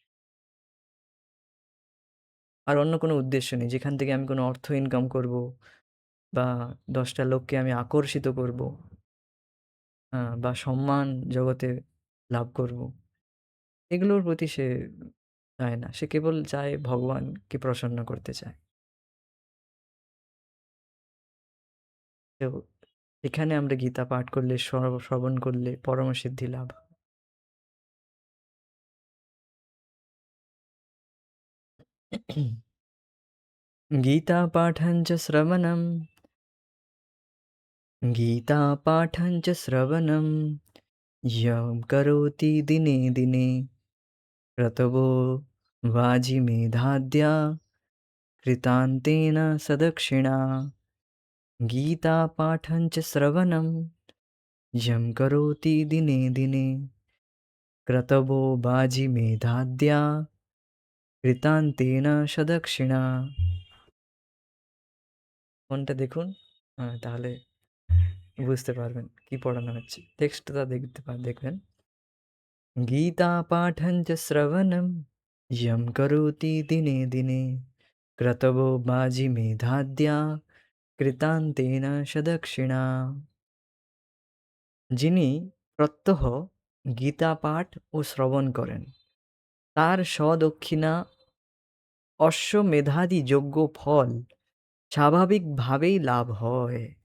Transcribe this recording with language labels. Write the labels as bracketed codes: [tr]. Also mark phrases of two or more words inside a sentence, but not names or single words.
[bn] আর অন্য কোনো উদ্দেশ্য নেই যেখান থেকে আমি কোনো অর্থ ইনকাম করব বা 10টা লোককে আমি আকর্ষিত করব, বা সম্মান জগতে লাভ করব। এগুলোর প্রতি সে চায় না। সে কেবল চায় ভগবানকে প্রসন্ন করতে চায়। তো এখানে আমরা গীতা পাঠ করলে, শ্রবণ করলে পরমসিদ্ধি লাভ হয়। [sa] गीतापाठं च श्रवणं गीतापाठं च श्रवणं यं करोति दिने दिने क्रतवो वाजिमेधाद्या कृतान्तेन सदक्षिणा गीतापाठं च श्रवणं यं करोति दिने दिने क्रतवो वाजिमेधाद्या कृतान्तेन सदक्षिणा। [bn] ফোনটা দেখুন, তাহলে বুঝতে পারবেন কি পড়ানো হচ্ছে। টেক্সটটা দেখবেন। [sa] गीतापाठं च श्रवणं यं करोति दिने दिने क्रतवो बाजिमेधाद्या কৃতান্তেন সদক্ষিণা। [bn] যিনি প্রত্যহ গীতা পাঠ ও শ্রবণ করেন তার সদক্ষিণা অশ্বমেধাদি যজ্ঞ ফল স্বাভাবিকভাবেই লাভ হয়।